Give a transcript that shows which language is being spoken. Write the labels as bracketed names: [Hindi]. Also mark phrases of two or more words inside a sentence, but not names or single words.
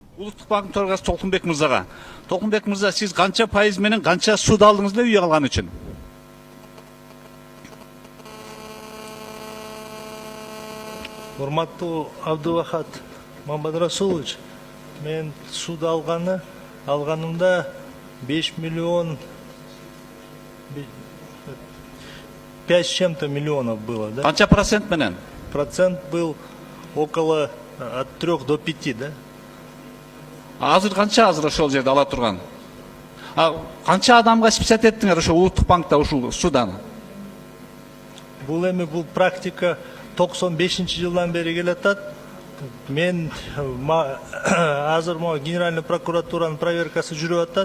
[Kyrgyz] Улуттук банктын төрагасы Толкунбек мырзага. Толкунбек мырза, сиз канча пайыз менен канча суд алдыңыз эле үй алган үчүн? Урматтуу Абдувахат Мамадрасулович, мен суд алганымда 5 миллион 5 [Russian] с чем-то миллионов было, да? [Kyrgyz] Канча процент менен? [Russian] Процент был около от 3 до 5, да? [Kyrgyz] Азыр канча ошол жерде ала турган? Канча адамга списать эттиңер ошо улуттук банкта ушул судан? Бул практика 95 жылдан бери келатат. Мен азыр генеральный прокуратуранын проверкасы жүрүп атат.